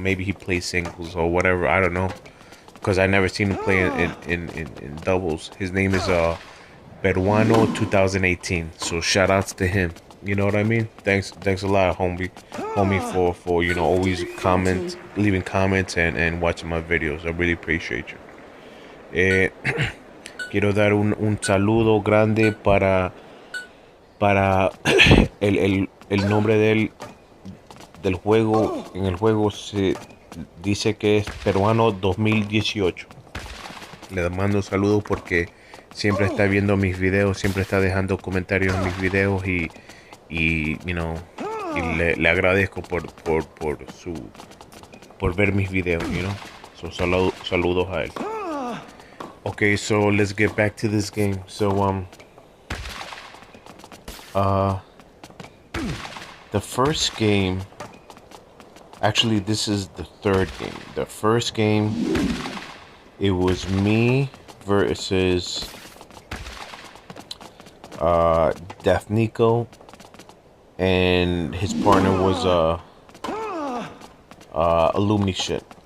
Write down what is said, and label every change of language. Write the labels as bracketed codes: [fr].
[en] Maybe he plays singles or whatever, I don't know, because I never seen him play in doubles. His name is Peruano2018. So shout outs to him, you know what I mean? Thanks a lot, homie for you know, always leaving comments and watching my videos. I really appreciate you. [es] Quiero dar un saludo grande para el nombre del juego. En el juego se dice que es Peruano 2018. Le mando un saludo porque siempre está viendo mis videos, siempre está dejando comentarios en mis videos y [en] you know, [es] y le agradezco por ver mis videos, you know. So saludos a él. [en] Okay, so let's get back to this game. So the first game, actually this is the 3rd game. The first game, it was me versus deathnikoO8, and his partner was alumni shit.